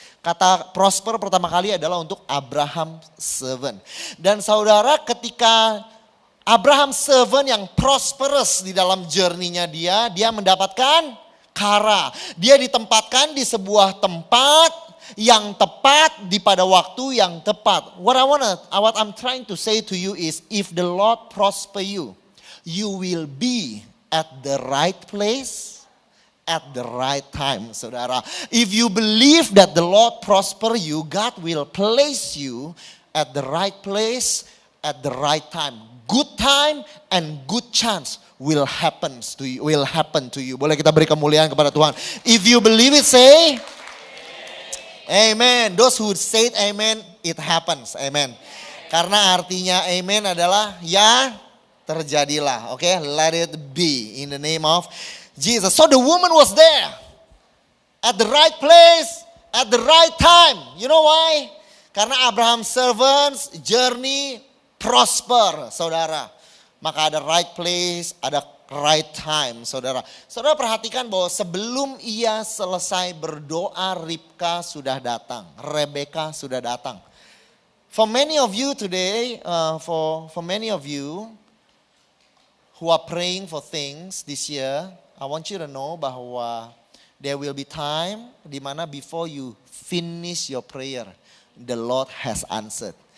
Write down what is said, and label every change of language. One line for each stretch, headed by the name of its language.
Indonesian: Kata prosper pertama kali adalah untuk Abraham servant. Dan saudara, ketika Abraham servant yang prosperous di dalam journey-nya dia mendapatkan kara. Dia ditempatkan di sebuah tempat yang tepat di pada waktu yang tepat.
English: What I'm trying to say to you is, if the Lord prosper you, you will be at the right place at the right time, saudara. If you believe that the Lord prosper you, God will place you at the right place at the right time. Good time and good chance will happen to you.
Indonesian: Boleh kita beri kemuliaan kepada Tuhan.
English: If you believe it, say amen. Those who say amen, it happens. Amen.
Indonesian: Karena artinya amen adalah ya terjadilah.
English: Okay, let it be in the name of Jesus. So the woman was there at the right place at the right time. You know why? Karena Abraham's servants journey prosper, saudara.
Indonesian: Maka ada
English: right place, ada right time, saudara.
Indonesian: Saudara perhatikan bahwa sebelum ia selesai berdoa, Ribka sudah datang, Rebeka sudah datang.
English: For many of you today, for many of you who are praying for things this year, I want you to know bahwa there will be time
Indonesian: di mana
English: before you finish your prayer, the Lord has answered.